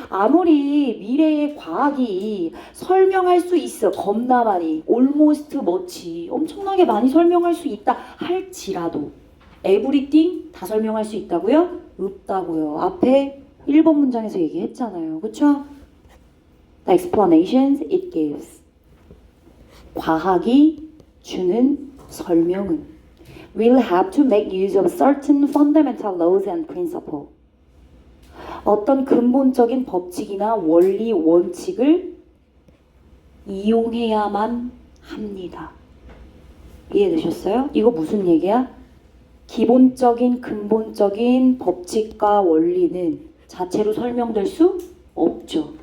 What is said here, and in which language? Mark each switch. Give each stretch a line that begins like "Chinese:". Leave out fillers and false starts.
Korean: 아무리 미래의 과학이 설명할 수 있어. 겁나 많이.
English: almost much.
Korean: 엄청나게 많이 설명할 수 있다 할지라도 everything 다 설명할 수 있다고요? 없다고요. 앞에 1번 문장에서 얘기했잖아요. 그쵸?
English: The explanations it gives.
Korean: 과학이 주는 설명은
English: will have to make use of certain fundamental laws and principles.
Korean: 어떤 근본적인 법칙이나 원리, 원칙을 이용해야만 합니다. 이해되셨어요? 이거 무슨 얘기야? 기본적인 근본적인 법칙과 원리는 자체로 설명될 수 없죠.